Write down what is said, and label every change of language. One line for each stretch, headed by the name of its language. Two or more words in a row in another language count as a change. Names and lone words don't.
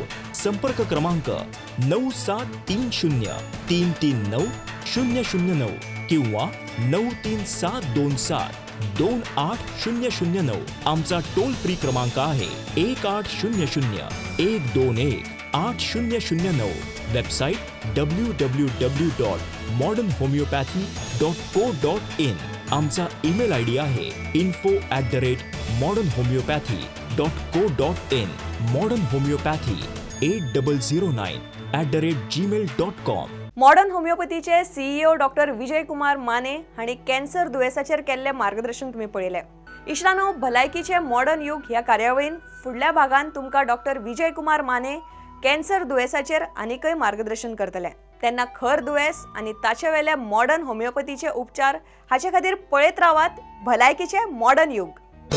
Marathi: संपर्क क्रमांक 9730339009 किंवा 9372728009. आमचा टोल फ्री क्रमांक आहे 1800-121-8009. वेबसाईट www.modernhomeopathy.co.in. आमचा ईमेल आयडी आहे info@modernhomeopathy.co.in. मॉडर्न होमिओपॅथी 8009@gmail.com.
Konkani: मॉडर्न होमिओपॅथीचे CEO डॉक्टर विजयकुमार माने आणि कॅन्सर दुयेसाचेर केल्ले मार्गदर्शन तुम्ही पळयले. इश्टानो, भलायकीचे मॉडर्न युग ह्या कार्यावळीन फुडल्या भागान तुमकां डॉक्टर विजयकुमार माने कॅन्सर दुयेसाचेर आनीकय मार्गदर्शन करतले. तेन्ना खर दुयेस आनी ताचे वेले मॉडर्न होमिओपॅथीचे उपचार हाचे खातीर पळयत रावात भलायकीचे मॉडर्न युग.